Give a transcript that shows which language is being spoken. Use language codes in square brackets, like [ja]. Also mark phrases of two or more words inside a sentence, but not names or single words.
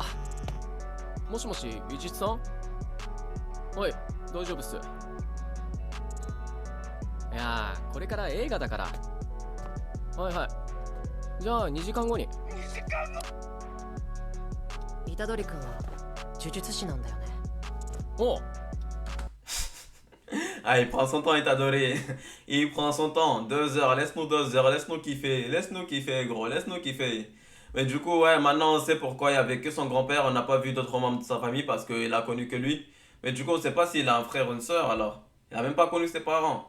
[ja] もしもし美術さん？おい大丈夫っす。いやーこれから映画だから。はいはいじゃあ2時間後に。2時間後。虎杖君は呪術師なんだよね。おう。 [fr] Ah, il prend son temps, Itadori. Il prend son temps. 2 heures, laisse-nous 2 heures, laisse-nous kiffer. Laisse-nous kiffer, gros, laisse-nous kiffer. Mais du coup, ouais, maintenant on sait pourquoi il y avait que son grand-père. On n'a pas vu d'autres membres de sa famille parce qu'il a connu que lui. Mais du coup, on sait pas s'il a un frère ou une soeur alors. Il a même pas connu ses parents.